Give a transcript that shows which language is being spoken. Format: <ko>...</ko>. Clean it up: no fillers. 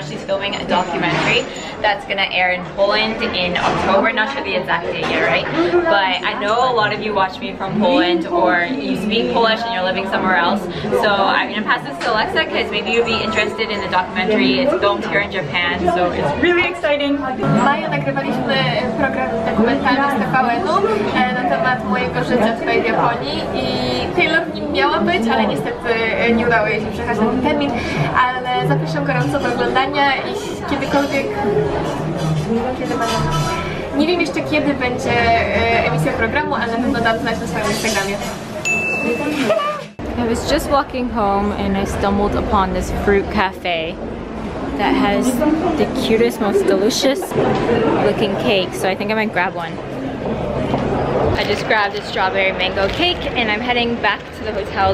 <en>She's filming a documentary that's gonna air in Poland in October. Not sure the exact date yet, right? But I know a lot of you watch me from Poland or you speak Polish and you're living somewhere else. So I'm gonna pass this to Alexa because maybe you'll be interested in the documentary. It's filmed here in Japan, so it's really exciting.</en> <pl>Maja nagrywaliśmy program dokumentalny z TVN-u na temat mojego życia tutaj w Japonii i Taylor w nim miała być, ale niestety nie udało jej się przejechać na ten termin, ale zapraszam gorąco do oglądania i kiedykolwiek, nie wiem jeszcze kiedy będzie emisja programu, ale na pewno dam znać na swoim Instagramie.</pl> <en>I was just walking home and I stumbled upon this fruit cafe that has the cutest, most delicious looking cake, so I think I might grab one. I just grabbed a strawberry mango cake and I'm heading back to the hotel.</en>